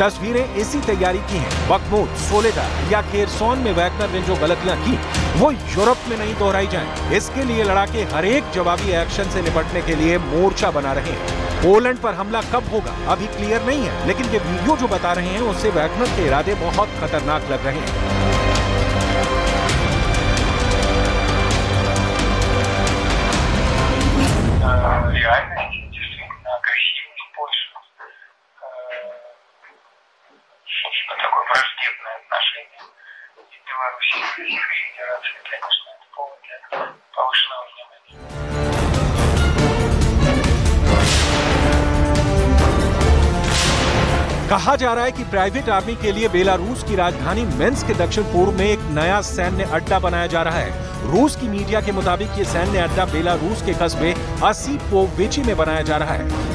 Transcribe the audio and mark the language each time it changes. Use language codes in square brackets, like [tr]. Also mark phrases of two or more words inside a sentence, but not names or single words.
[hi] तस्वीरें इसी तैयारी की हैं। बखमूत, सोलेदार या खेरसोन में वैगनर ने जो गलतियां की, वो यूरोप में नहीं दोहराई जाएं। इसके लिए लड़ाके हर एक जवाबी एक्शन से निपटने के लिए मोर्चा बना रहे हैं। पोलैंड पर हमला कब होगा अभी क्लियर नहीं है, लेकिन ये वीडियो जो बता रहे हैं उससे वैगनर के इरादे बहुत खतरनाक लग रहे हैं। [ru] Реально действительно агрессивный способ, собственно, такое враждебное отношение и Беларуси, и Российской Федерации, конечно, это повод для повышенного внимания. [hi] कहा जा रहा है कि [en] private army [hi] के लिए बेलारूस की राजधानी मिन्स्क के दक्षिण पूर्व में एक नया सैन्य अड्डा बनाया जा रहा है। रूस की मीडिया के मुताबिक ये सैन्य अड्डा बेलारूस के कस्बे ओसीपोविची में बनाया जा रहा है।